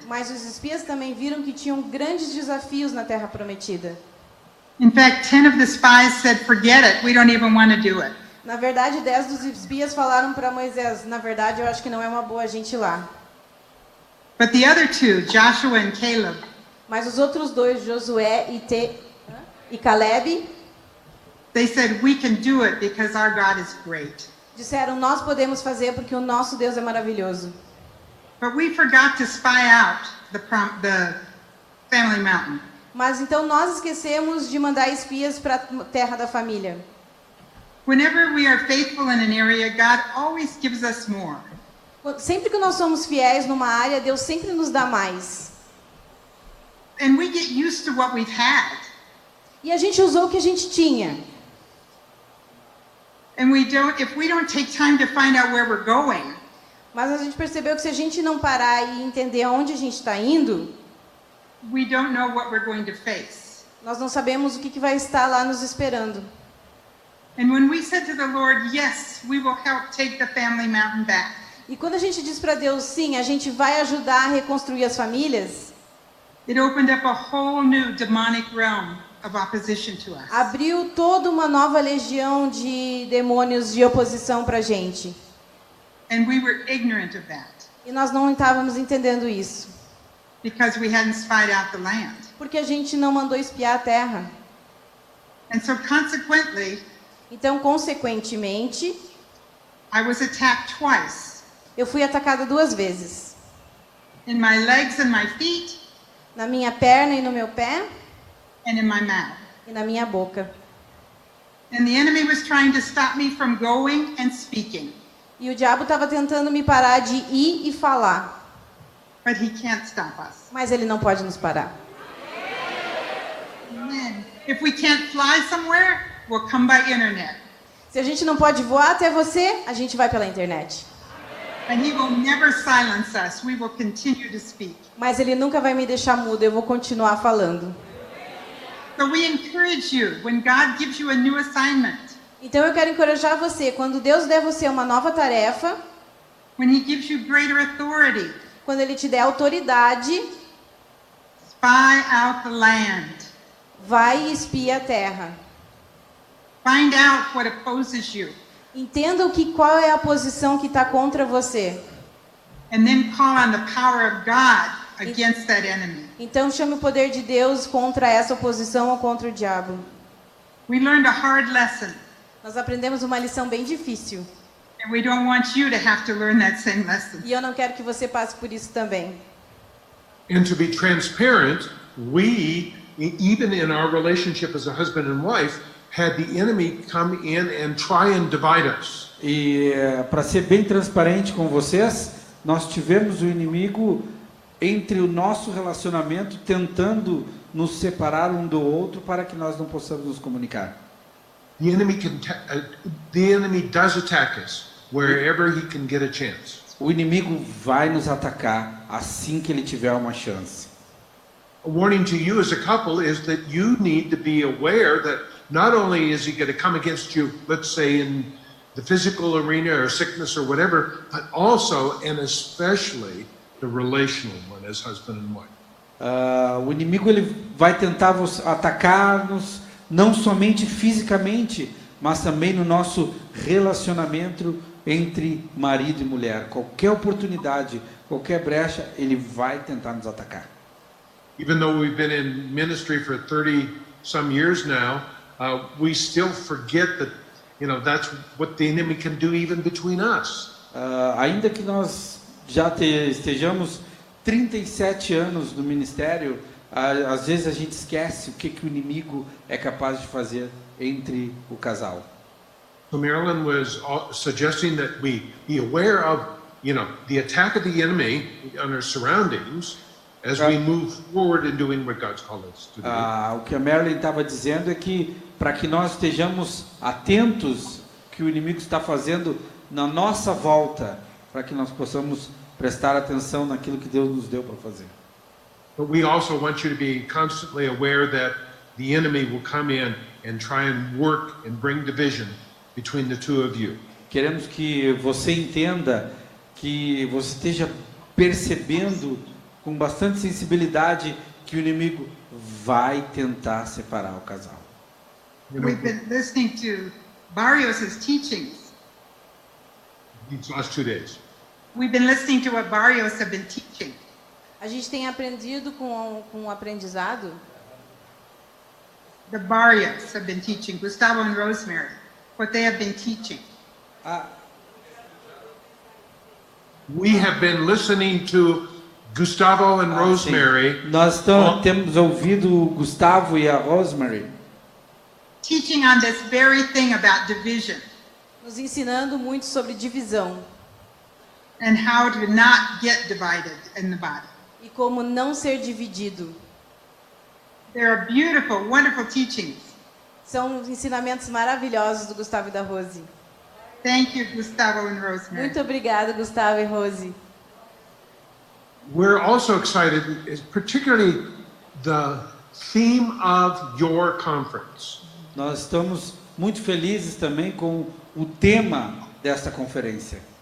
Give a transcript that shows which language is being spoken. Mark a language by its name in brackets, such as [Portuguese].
[Portuguese] Mas os espias também viram que tinham grandes desafios na Terra Prometida. [English] In fact, 10 of the spies said, forget it, we don't even want to do it. [Portuguese] Na verdade, 10 dos espias falaram para Moisés: na verdade, eu acho que não é uma boa a gente ir lá. [English] But the other two, Joshua and Caleb, [Portuguese] Mas os outros dois, Josué e Caleb, [English] they said, we can do it because our God is great. [Portuguese] disseram: nós podemos fazer porque o nosso Deus é maravilhoso. [English] But we forgot to spy out the family mountain. [Portuguese] Mas então nós esquecemos de mandar espias para a terra da família. [English] Whenever we are faithful in an area, God always gives us more. [Portuguese] Sempre que nós somos fiéis numa área, Deus sempre nos dá mais. [English] And we get used to what we've had. [Portuguese] E a gente usou o que a gente tinha. [English] And if we don't take time to find out where we're going, [Portuguese] Mas a gente percebeu que se a gente não parar e entender aonde a gente está indo, [English] we don't know what we're going to face. [Portuguese] nós não sabemos o que vai estar lá nos esperando. [English] And when we said to the Lord, yes, we will help take the family mountain back, [Portuguese] E quando a gente diz para Deus: sim, a gente vai ajudar a reconstruir as famílias, [English] it opened up a whole new demonic realm of opposition to us. [Portuguese] abriu toda uma nova legião de demônios de oposição para a gente. [English] And we were ignorant of that [Portuguese] E nós não estávamos entendendo isso, [English] because we hadn't spied out the land. [Portuguese] porque a gente não mandou espiar a terra. [English] And so consequently, [Portuguese] Então, consequentemente, [English] I was attacked twice, [Portuguese] eu fui atacada 2 vezes. [English] in my legs and my feet, [Portuguese] Na minha perna e no meu pé, [English] and in my mouth. [Portuguese] e na minha boca. [English] And the enemy was trying to stop me from going and speaking, [Portuguese] E o diabo estava tentando me parar de ir e falar, [English] but he can't stop us. [Portuguese] mas ele não pode nos parar. [English] Amen. If we can't fly somewhere, we'll come by internet. [Portuguese] Se a gente não pode voar até você, a gente vai pela internet. [English] And he will never silence us. We will continue to speak. [Portuguese] Mas ele nunca vai me deixar muda, eu vou continuar falando. [English] So we encourage you, when God gives you a new assignment, [Portuguese] Então eu quero encorajar você, quando Deus der você uma nova tarefa, [English] when he gives you greater authority, [Portuguese] quando ele te der autoridade, [English] spy out the land. [Portuguese] vai e espia a terra. [English] Find out what opposes you, [Portuguese] Entenda qual é a posição que está contra você. [English] and then call on the power of God against that enemy. [Portuguese] Então chame o poder de Deus contra essa oposição ou contra o diabo. [English] We learned a hard lesson, [Portuguese] Nós aprendemos uma lição bem difícil. [English] and we don't want you to have to learn that same lesson. [Portuguese] E eu não quero que você passe por isso também. [English] And to be transparent, we, even in our relationship as a husband and wife, had the enemy come in and try and divide us. [Portuguese] E para ser bem transparente com vocês, nós tivemos o inimigo entre o nosso relacionamento tentando nos separar um do outro para que nós não possamos nos comunicar. [English] The enemy does attack us wherever he can get a chance. [Portuguese] O inimigo vai nos atacar assim que ele tiver uma chance. [English] A warning to you as a couple is that you need to be aware that not only is he going to come against you, let's say in the physical arena or sickness or whatever, but also and especially the relational one as husband and wife. [Portuguese] O inimigo ele vai tentar atacar-nos não somente fisicamente, mas também no nosso relacionamento entre marido e mulher. Qualquer oportunidade, qualquer brecha, ele vai tentar nos atacar. [English] Even though we've been in ministry for 30 some years now, we still forget that, that's what the enemy can do even between us. [Portuguese] Ainda que nós já estejamos 37 anos no ministério, às vezes a gente esquece o que o inimigo é capaz de fazer entre o casal. [English] So Marilyn was suggesting that we be aware of, the attack of the enemy on our surroundings. as we move forward in doing what God's called us to do. [Portuguese] O que a Marilyn estava dizendo é que para que nós estejamos atentos que o inimigo está fazendo na nossa volta, para que nós possamos prestar atenção naquilo que Deus nos deu para fazer. [English] But we also want you to be constantly aware that the enemy will come in and try and work and bring division between the two of you. [Portuguese] Queremos que você entenda, que você esteja percebendo com bastante sensibilidade que o inimigo vai tentar separar o casal. [English] You know, We've been listening to Barrios' teachings. these last 2 days. We've been listening to what Barrios have been teaching. [Portuguese] A gente tem aprendido com o aprendizado. [English] The Barrios have been teaching, Gustavo and Rosemary, what they have been teaching. We have been listening to Gustavo and Rosemary [Portuguese] Sim. Nós temos ouvido o Gustavo e a Rosemary [English] Teaching on this very thing about division [Portuguese] Nos ensinando muito sobre divisão [English] and how to not get divided in the body. [Portuguese] e como não ser dividido. [English] They are beautiful, wonderful teachings. [Portuguese] São ensinamentos maravilhosos do Gustavo e da Rose. [English] Thank you, Gustavo and Rosemary. [Portuguese] Muito obrigada, Gustavo e Rose. [English] We're also excited, particularly the theme of your conference. [Portuguese] Nós estamos muito felizes também com o tema desta conferência.